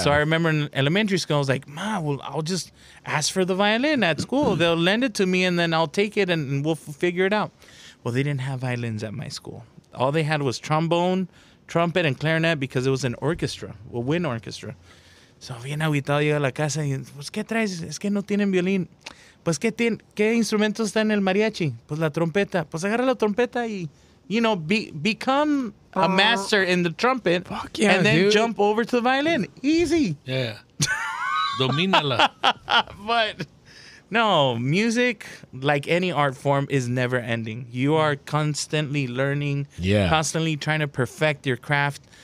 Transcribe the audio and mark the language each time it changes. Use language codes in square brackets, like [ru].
[en] So I remember in elementary school, I was like, Ma, well, I'll just ask for the violin at school. They'll lend it to me, and then I'll take it, and we'll figure it out. Well, they didn't have violins at my school. All they had was trombone, trumpet, and clarinet, because it was an orchestra, a wind orchestra. [es] So bien agüitado llega a la casa y, pues, ¿qué traes? Es que no tienen violín. Pues, ¿qué instrumentos está en el mariachi? Pues la trompeta. Pues agarra la trompeta y... [en] become a master in the trumpet, yeah, and then dude. jump over to the violin. Easy. [es] Yeah. Domínala. [en] But no, music, like any art form, is never ending. You are constantly learning, constantly trying to perfect your craft.